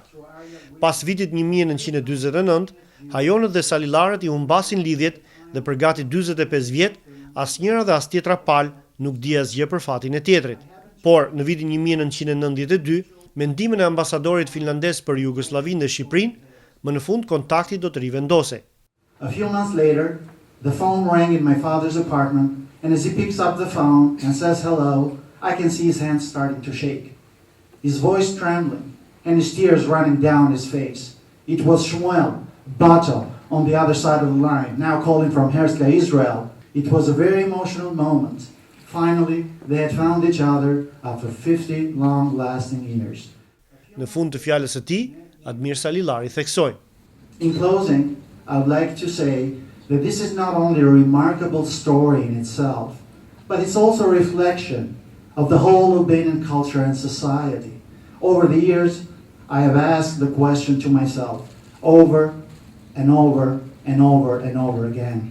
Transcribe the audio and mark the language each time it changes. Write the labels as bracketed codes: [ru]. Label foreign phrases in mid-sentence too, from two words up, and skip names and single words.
[sq] Pas vitit 1949, hajonët dhe Salillarët i humbasin lidhjet dhe për gati 45 vjet, asnjëra dhe as tjetra palë nuk di asgjë për fatin e tjetrit. Por në vitin 1992, me ndihmën e ambasadorit finlandez për Jugosllavinë dhe Shqipërinë, më në fund kontakti do të rivendosej. [en] A few months later, the phone rang in my father's apartment, and as he picks up the phone and says hello, I can see his hands starting to shake. His voice trembling, and his tears running down his face. It was Shmuel, Bato, on the other side of the line, now calling from Herzliya, Israel. It was a very emotional moment. Finally, they had found each other after 50 long-lasting years. [sq] Në fund të fjalës së tij, Admir Salillari theksoi: [en] In closing, I would like to say that this is not only a remarkable story in itself, but it's also a reflection of the whole Albanian culture and society. Over the years, I have asked the question to myself over and over and over and over again.